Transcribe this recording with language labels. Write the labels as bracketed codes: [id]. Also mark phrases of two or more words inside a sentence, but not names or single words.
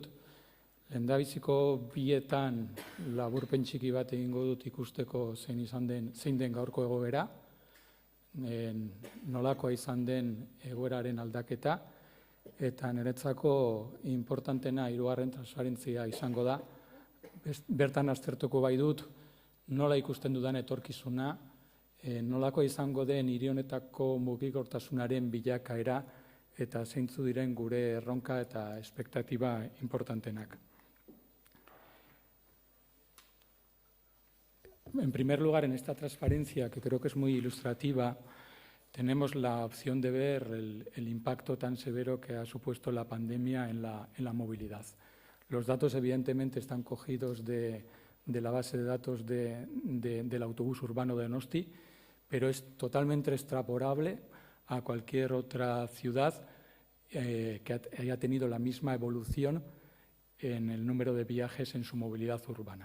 [eu] Lehendabiziko bietan laburpen txiki bat egingo dut ikusteko zein den gaurko egoera, nolakoa izan den egoeraren aldaketa, eta niretzako importantena hirugarren transparentzia izango da. Bertan aztertuko bai dut, nola ikusten dudan etorkizuna, nolako izango den hiri honetako mugikortasunaren bilakaera eta zeintzu diren gure erronka eta espektatiba importantenak. [es] En primer lugar, en esta transparencia, que creo que es muy ilustrativa, tenemos la opción de ver el impacto tan severo que ha supuesto la pandemia en la movilidad. Los datos, evidentemente, están cogidos de la base de datos del autobús urbano de Donosti, pero es totalmente extrapolable a cualquier otra ciudad que haya tenido la misma evolución en el número de viajes en su movilidad urbana.